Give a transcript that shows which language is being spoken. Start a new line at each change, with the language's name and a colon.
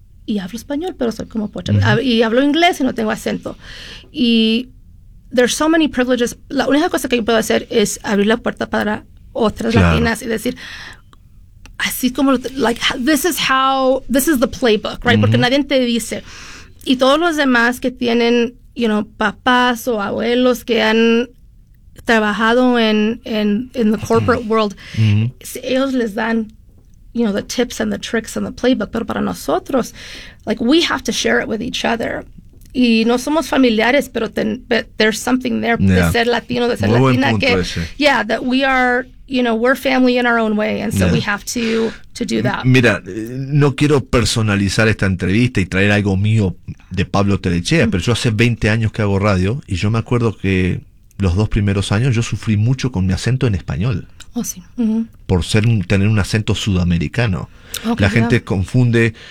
Spanish: Y hablo español, pero soy como pocha. Mm-hmm. Y hablo inglés y no tengo acento. Y
English: there's so many privileges.
Spanish: La única cosa que yo puedo hacer es abrir la puerta para otras, claro, latinas, y decir, así como,
English: like, this is the playbook, right?
Spanish: Mm-hmm. Porque nadie te dice. Y todos los demás que tienen,
English: you know,
Spanish: papás o abuelos que han trabajado en
English: the corporate world,
Spanish: mm-hmm, ellos les dan,
English: you know, the tips and the tricks and the playbook.
Spanish: Pero para nosotros,
English: like, we have to share it with each other.
Spanish: Y no somos familiares, pero
English: but there's something there, yeah,
Spanish: de ser latino, de ser muy latina, que,
English: yeah, that we are, you know, we're family in our own way, and so, yeah, we have to do that.
Spanish: Mira, no quiero personalizar esta entrevista y traer algo mío de Pablo Telechea, mm-hmm, pero yo hace 20 años que hago radio, y yo me acuerdo que los dos primeros años yo sufrí mucho con mi acento en español. Oh, sí. Uh-huh. Por ser tener un acento sudamericano. Okay, la gente, yeah, confunde.